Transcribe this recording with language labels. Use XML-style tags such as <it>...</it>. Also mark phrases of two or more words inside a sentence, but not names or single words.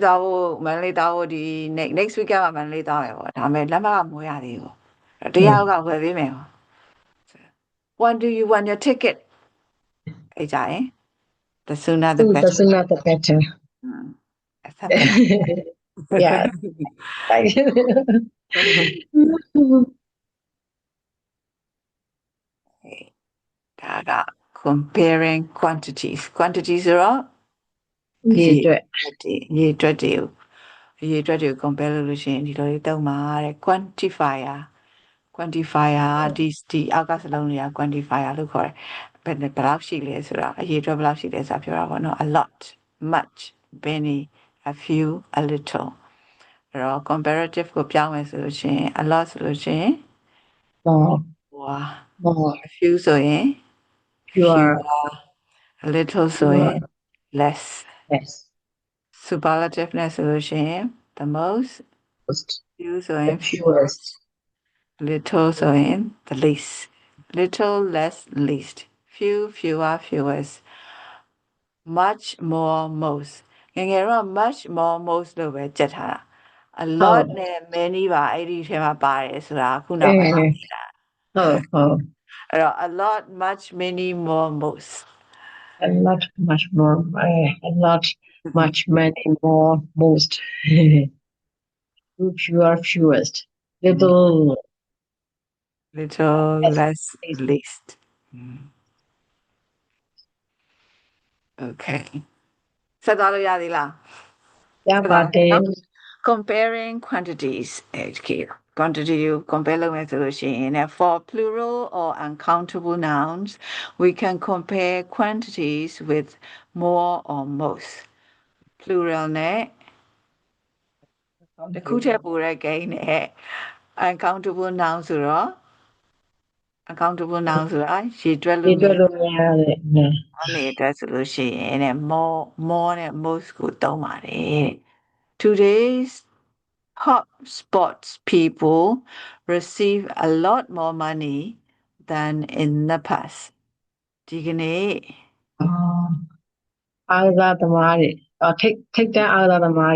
<my>သားဖို့ဒီ</my> <en>next week</en> <my>ကမန္တလေးသားမယ်ပေါ့ဒါပေမဲ့လက်မှတ်ကမွေးရသေးဘူးတရားကဝယ်ပေးမယ်ပေါ့</my> <en>when do you want your ticket</en> <my>အဲ့ကြရင်</my> <en>the sooner the better the sooner the better yeah thank you</en> <my>ဒါက</my> <en>comparing quantities</en> <my>ဆိုတော့ ရေအတွက် ရေအတွက်တွေကို compare လုပ်လို့ရှိရင်ဒီလိုလေးသုံးပါတဲ့ quantifier ဒီအောက်ကစလုံးတွေက quantifier လို့ခေါ်တယ်ဘယ်လောက်ရှိလဲဆိုတာအရေအတွက်ဘယ်လောက်ရှိလဲဆိုတာပြောတာပေါ့နော်</my> <en>a lot much many a few a little</en> <my>အဲ့တော့ comparative ကိုပြောင်းမယ်ဆိုလို့ရှိရင်</my> <en>a lot</en> <my>ဆိုလို့ရှိရင်</my> <en>more a few ဆိုရင် fewer a little ဆိုရင် less yes superlative နဲ့ဆိုလို့ရှိရင် the most few ဆိုရင် fewest</en> <my>little ဆိုရင်</my> <en>the least little less least few fewer fewest much more most</en> <my>ငယ်တော့</my> <en>much more most</en> <my>လို့ပဲကြက်ထားတာ</my> <en>a lot</en> <my>နဲ့ many ပါအဲ့ဒီထဲမှာပါတယ်ဆိုတာခုနောက်ပိုင်းမှာသိတာ ဟုတ်</my> <en>အဲ့တော့ a lot much many more most a lot much more a lot much many more most fewer, fewest. Little little less least. least okay</en> <my>ဆက်သွားလို့ရသေးလား</my> <en>Yeah, but comparing quantities okay quantity ကို compare</en> <my>လုပ်မယ်ဆိုလို့ရှိရင်</my> <en>for plural or uncountable nouns we can compare quantities with more or most plural နဲ့</en> <my>တစ်ခုထက်ပိုတဲ့ gain နဲ့</my> <en>uncountable noun</en> <my>ဆိုတော့</my> <en>uncountable noun</en> <my>ဆိုတာရေတွက်လို့မရ အနေအတွက်ဆိုလို့ရှိရင်တဲ့</my> <en>more နဲ့ most</en> <my>ကိုသုံးပါတယ်</my> <en>Today's hot spots people receive a lot more money than in the past</en> <my>ဒီကနေ့ အားကစားသမားတွေထိတ်တန်းအားကစားသမားတွေက</my>